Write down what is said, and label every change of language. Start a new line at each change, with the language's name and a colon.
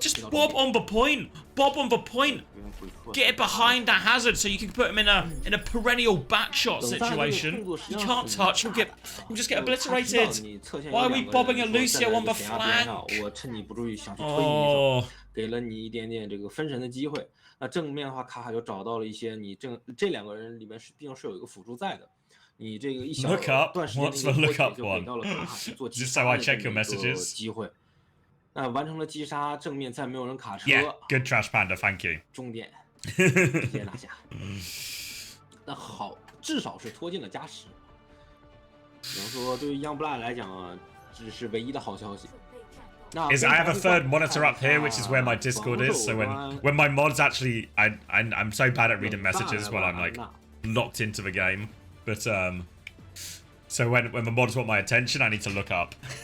English: Just Bob on the point. Bob on the point. Get it behind that hazard so you can put him in a perennial backshot situation. You can't touch. He'll just get obliterated. Why are we bobbing a Lucio on the flank? Oh.
Chinese: 给了你一点点这个分神的机会。那正面的话，卡卡就找到了一些你这两个人里面毕竟是有一个辅助在的。你这个一小段时间的一个波解就给到了卡卡去做击杀的这么一个机会。那完成了击杀，正面再没有人卡车。
English: Yeah, good trash panda, thank you.
Chinese: 终点直接拿下。那好，至少是拖进了加时。只能说对于 Youngblood 来讲啊，这是唯一的好消息。
English: Is I have a third monitor up here, which is where my Discord is. So when my mods actually, I'm so bad at reading messages when I'm like locked into the game. But so when the mods want my attention, I need to look up.